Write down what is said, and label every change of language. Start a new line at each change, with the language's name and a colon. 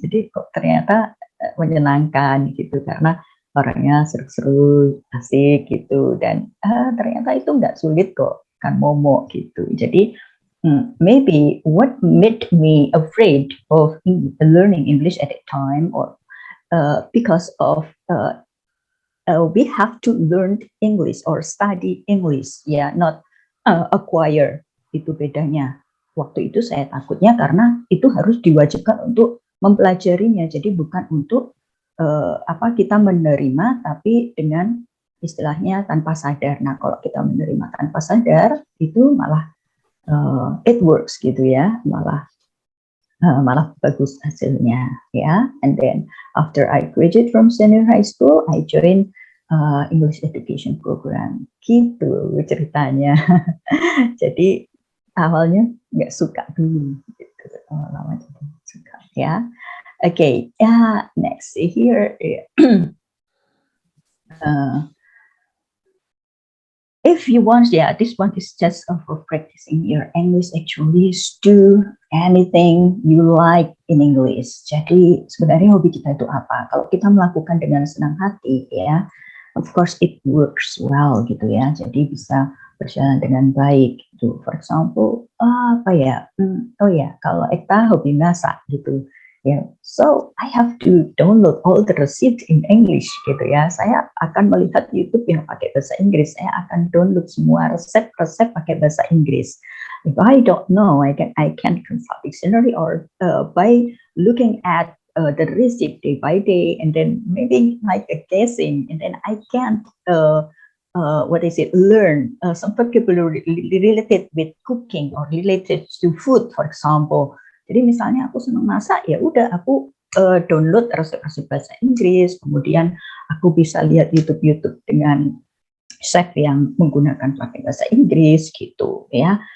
Indonesian: Jadi kok ternyata menyenangkan gitu, karena orangnya seru-seru, asik gitu, dan ternyata itu nggak sulit kok, kan Momo gitu.
English: Jadi maybe what made me afraid of learning English at that time, or because of we have to learn English or study English, ya, not acquire.
Indonesian: Itu bedanya. Waktu itu saya takutnya karena itu harus diwajibkan untuk mempelajarinya. Jadi bukan untuk kita menerima, tapi dengan istilahnya tanpa sadar. Nah, kalau kita menerima tanpa sadar, itu malah
English: it works
Indonesian: gitu ya, malah bagus hasilnya ya.
English: And then after I graduate from senior high school, I joined English education program.
Indonesian: Gitu ceritanya. Jadi awalnya nggak suka dulu, gitu. Lama jadi suka ya.
English: Okay, next here. If you want, this one is just for practicing your English. Actually, do anything you like in English.
Indonesian: Jadi sebenarnya hobi kita itu apa? Kalau kita melakukan dengan senang hati, ya,
English: of course it works well
Indonesian: gitu ya. Jadi bisa berjalan dengan baik. Gitu.
English: For example,
Indonesian: apa ya? Kalau Ekta hobi masak gitu. Yeah.
English: So I have to download all the recipe in English
Indonesian: gitu ya. Saya akan melihat YouTube yang pakai bahasa Inggris. Saya akan download semua resep-resep pakai bahasa Inggris.
English: If I don't know, I can consult dictionary or by looking at the recipe day by day, and then maybe like a guessing, and then I can learn some vocabulary related with cooking or related to food, for example.
Indonesian: Jadi misalnya aku senang masak, ya udah aku download resep-resep bahasa Inggris, kemudian aku bisa lihat YouTube dengan chef yang menggunakan pakai bahasa Inggris gitu ya.